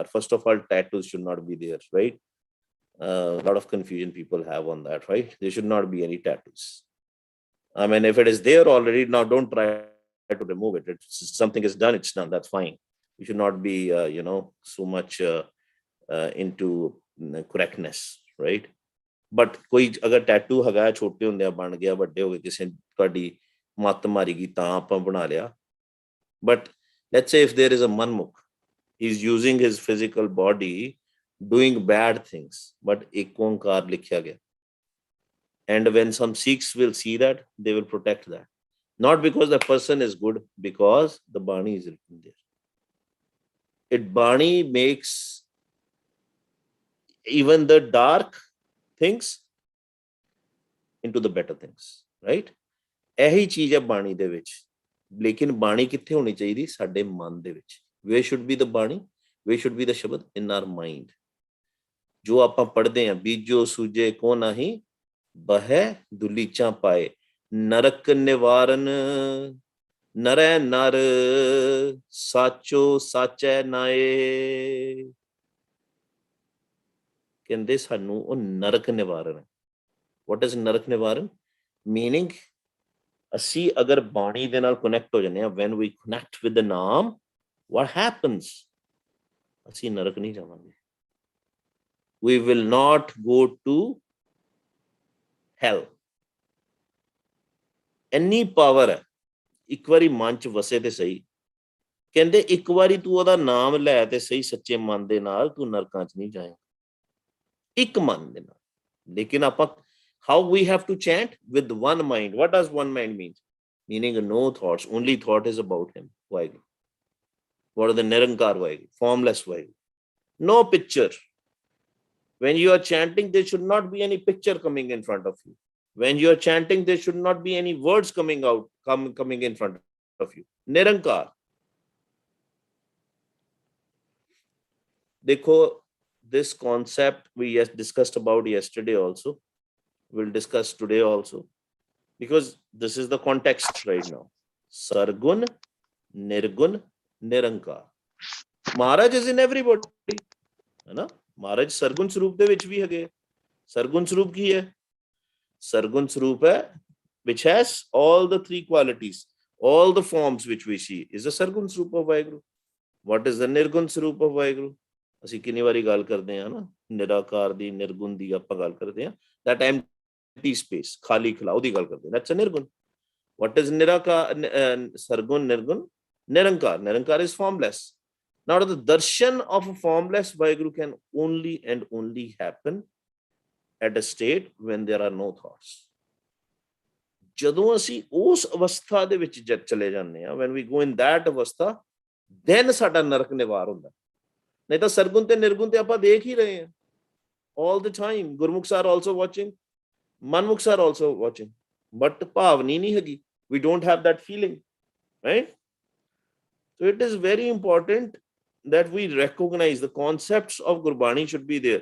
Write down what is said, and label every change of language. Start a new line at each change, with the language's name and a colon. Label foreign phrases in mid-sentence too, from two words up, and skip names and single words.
English: First of all, tattoos should not be there, right? A lot of confusion people have on that, right? There should not be any tattoos. I mean, if it is there already, now don't try to remove it. It's, something is done, it's done, that's fine. You should not be, you know, so much into correctness, right?
Punjabi: But ਕੋਈ ਅਗਰ ਟੈਟੂ ਹੈਗਾ, ਛੋਟੇ ਹੁੰਦਿਆਂ ਬਣ ਗਿਆ, ਵੱਡੇ ਹੋ ਗਏ, ਕਿਸੇ ਤੁਹਾਡੀ ਮੱਤ ਮਾਰੀ ਗਈ ਤਾਂ ਆਪਾਂ ਬਣਾ ਲਿਆ।
English: But let's say if there is a manmukh, he's using his physical body doing bad things, but Ek Onkar
Punjabi: ਲਿਖਿਆ ਗਿਆ,
English: and when some Sikhs will see that, they will protect that, not because the person is good, because the Bani is written there. It Bani makes even the dark things into the better things, right?
Punjabi: ਇਹੀ ਚੀਜ਼ ਹੈ ਬਾਣੀ ਦੇ ਵਿੱਚ। ਲੇਕਿਨ ਬਾਣੀ ਕਿੱਥੇ ਹੋਣੀ ਚਾਹੀਦੀ? ਸਾਡੇ ਮਨ ਦੇ ਵਿੱਚ।
English: Where should be the ਬਾਣੀ? Where should be the ਸ਼ਬਦ? In our mind.
Punjabi: ਜੋ ਆਪਾਂ ਪੜ੍ਹਦੇ ਹਾਂ, ਬੀਜੋ ਸੂਝੇ ਕੋ ਨਾਹੀ, ਬਹੈ ਦੁਲੀਚਾਂ ਪਾਏ, ਨਰਕ ਨਿਵਾਰਨ, ਨਰੈ ਨਰ, ਸਾਚੋ ਸਾਚੈ ਨਾਏ। ਕਹਿੰਦੇ ਸਾਨੂੰ ਉਹ ਨਰਕ ਨਿਵਾਰਨ ਹੈ।
English: What is
Punjabi: ਨਰਕ ਨਿਵਾਰਨ? Meaning, ਅਸੀਂ ਅਗਰ ਬਾਣੀ ਦੇ ਨਾਲ ਕਨੈਕਟ ਹੋ ਜਾਂਦੇ ਹਾਂ,
English: when we connect with the ਨਾਮ, what happens?
Punjabi: ਅਸੀਂ ਨਰਕ ਨਹੀਂ ਜਾਵਾਂਗੇ।
English: We will not go to hell.
Punjabi: ਇੰਨੀ ਪਾਵਰ ਹੈ। ਇੱਕ ਵਾਰੀ ਮਨ ਚ ਵਸੇ ਤੇ ਸਹੀ। ਕਹਿੰਦੇ ਇੱਕ ਵਾਰੀ ਤੂੰ ਉਹਦਾ ਨਾਮ ਲੈ ਤੇ ਸਹੀ ਸੱਚੇ ਮਨ ਦੇ ਨਾਲ, ਤੂੰ ਨਰਕਾਂ ਚ ਨਹੀਂ ਜਾਏਗਾ, ਇੱਕ ਮਨ ਦੇ ਨਾਲ। ਲੇਕਿਨ ਆਪਾਂ
English: How we have to chant? With one mind. What does one mind mean? Meaning no thoughts. Only thought is about him. Vaheguru. What are the Nirankar Vaheguru? Formless Vaheguru. No picture. When you are chanting, there should not be any picture coming in front of you. When you are chanting, there should not be any words coming in front of you. Nirankar.
Punjabi: Dekho,
English: this concept we discussed about yesterday also. We'll discuss today also. Because this is the context right now. Sargun, Nirgun, Nirankar. Maharaj is in everybody.
Punjabi: ਮਹਾਰਾਜ ਸਰਗੁਣ ਸਰੂਪ ਦੇ ਵਿੱਚ ਭੀ ਹੈਗੇ. ਸਰਗੁਣ ਸਰੂਪ ਕੀ ਹੈ? ਸਰਗੁਣ ਸਰੂਪ ਹੈ,
English: which has all the three qualities, all the forms which we see, is a Sargun Swaroop of Vaheguru. What is the Nirgun Swaroop of Vaheguru?
Punjabi: ਅਸੀਂ ਕਿੰਨੀ ਵਾਰੀ ਗੱਲ ਕਰਦੇ ਹਾਂ ਨਾ, ਨਿਰਾਕਾਰ ਦੀ, ਨਿਰਗੁਣ ਦੀ ਆਪਾਂ ਗੱਲ ਕਰਦੇ ਹਾਂ.
English: That empty space,
Punjabi: ਖਾਲੀ ਖਲਾ, ਉਹਦੀ ਗੱਲ ਕਰਦੇ ਹਾਂ.
English: That's a nirgun. What is nirakar, sargun, nirgun? Nirankar. Nirankar is formless. Now the darshan of a formless Vaheguru can only and only happen at a state when there are no thoughts.
Punjabi: ਜਦੋਂ ਅਸੀਂ ਉਸ ਅਵਸਥਾ ਦੇ ਵਿੱਚ ਚਲੇ ਜਾਂਦੇ ਹਾਂ,
English: when we go in that ਅਵਸਥਾ, then
Punjabi: ਸਾਡਾ ਨਰਕ ਨਿਵਾਰ ਹੁੰਦਾ. ਨਹੀਂ ਤਾਂ ਸਰਗੁਣ ਤੇ ਨਿਰਗੁਣ ਤੇ ਆਪਾਂ ਦੇਖ ਹੀ ਰਹੇ ਹਾਂ
English: all the time. ਗੁਰਮੁਖs are also watching, ਮਨਮੁਖs are also watching, but
Punjabi: ਭਾਵਨੀ ਨਹੀਂ ਹੈਗੀ.
English: We don't have that feeling, right? So it is very important that we recognize the concepts of Gurbani should be there.